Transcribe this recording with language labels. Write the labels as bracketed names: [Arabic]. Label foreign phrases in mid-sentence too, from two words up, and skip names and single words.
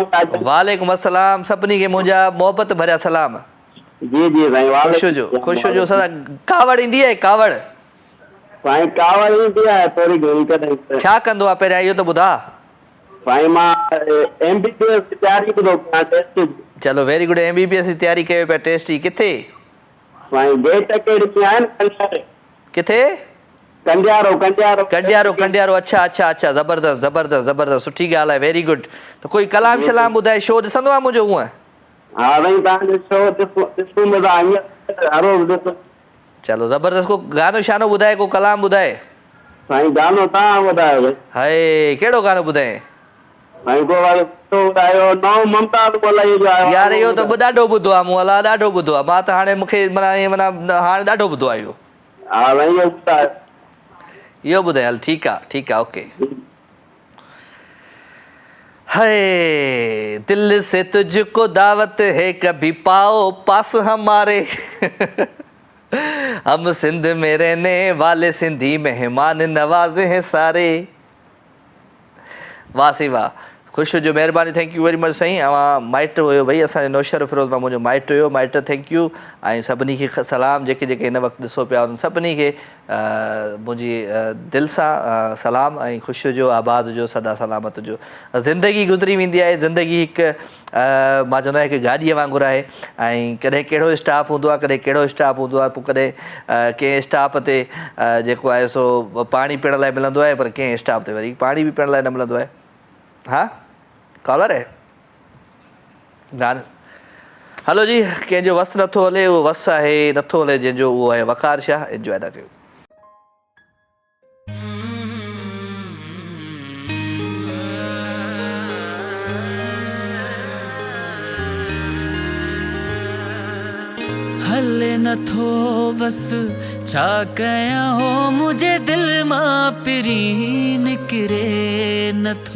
[Sindhi] वालेकुम अस्सलाम, सभिनी खे मुंहिंजा मोहबत भरिया सलाम। जी साईं ख़ुशि हुजो सदा। कावड़ ईंदी आहे? कावड़ साईं कावड़ ईंदी आहे थोरी घणी कॾहिं। छा कंदो आहे पहिरियां इहो त ॿुधा? साईं मां MBBS जी तयारी थो कयां, टेस्ट जी। चलो [English] very good. [Sindhi] MBBS जी तयारी कयो पिया, टेस्ट जी? किथे? साईं गेट अकेडमी आहे न। किथे? कंडियारो। अच्छा ज़बरदस्त, सुठी ॻाल्हि आहे, [English] very good. [Sindhi] त कोई कलाम शलाम ॿुधाए, शो ॾिसंदो आहे मुंहिंजो? हूअं हाँ भाई तव्हांजो शो ॾिसूं था हीअं हर रोज़ ॾिसूं। चलो ज़बरदस्त। को गानो शानो ॿुधाए, को कलाम ॿुधाए। साईं गानो तव्हां ॿुधायो भाई। हाय कहिड़ो गानो ॿुधाए? साईं को वारो ॿुधायो नओं ममताज़ मोलाई जो आयो। यार इहो त ॾाढो ॿुधो आहे मूं अला, ॾाढो ॿुधो आहे मां त हाणे मूंखे माना ईअं माना हाणे ॾाढो ॿुधो आहे इहो। हाँ भाई इहो ॿुधायो। इहो ॿुधाए हल ठीकु आहे ओके। [Urdu] ہے دل سے تجھکو دعوت ہے کبھی پاؤ پاس ہمارے ہم سندھ میں رہنے والے سندھی مہمان نوازے ہیں سارے. [Sindhi] वाह सी वाह, ख़ुशि हुजो, महिरबानी, [English] Thank you very much साईं। [Sindhi] माइट हुयो भई असांजे नौशर फिरोज़ मां मुंहिंजो माइट हुयो। माइट [English] thank you. [Sindhi] ऐं सभिनी खे सलाम जेके जेके हिन वक़्तु ॾिसो पिया उन्हनि सभिनी खे मुंहिंजी दिलि सां सलाम ऐं ख़ुशि हुजो, आबाद हुजो, सदा सलामत हुजो। ज़िंदगी गुज़री वेंदी आहे, ज़िंदगी हिकु मां चवंदो आहियां हिकु गाॾीअ वांगुरु आहे ऐं कॾहिं कहिड़ो स्टाफ हूंदो आहे, कॾहिं कहिड़ो स्टाफ हूंदो आहे। पोइ कॾहिं कंहिं स्टाफ ते जेको आहे सो पाणी पीअण लाइ मिलंदो आहे, पर कंहिं स्टाफ ते वरी पाणी बि पीअण लाइ न मिलंदो आहे। हाँ कॉलर है गान। हलो जी, कंहिंजो वस नथो हले उहो वस आहे, नथो हले जंहिंजो उहो आहे वकार शाह। एंजॉय था कयो। हले नथो बस छा कयां हो मुझे दिल मां पिरी निकिरे नथो।